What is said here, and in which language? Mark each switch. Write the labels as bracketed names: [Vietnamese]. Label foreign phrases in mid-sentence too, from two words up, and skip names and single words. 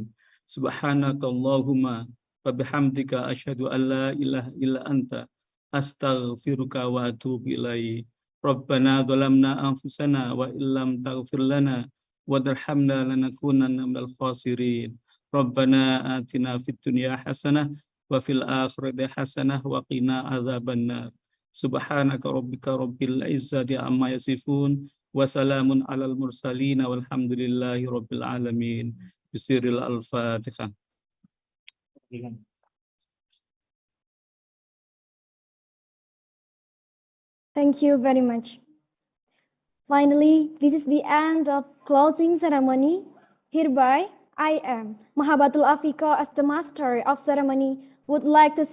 [Arabic] سبحانك اللهم وبحمدك أشهد أن لا إله إلا أنت أستغفرك وأتوب إليك. ربنا ظلمنا أنفسنا وإن لم تغفر لنا وترحمنا لنكونن من الخاسرين. ربنا آتنا في الدنيا حسنة وفي الآخرة حسنة وقنا عذاب النار. سبحانك ربك رب العزة عما يصفون وسلام على المرسلين والحمد لله رب العالمين. بسر الفاتحة. [English] Thank you very much. Finally, this is the end of closing ceremony. Hereby, I am Mahabatul Afiko as the master of ceremony would like to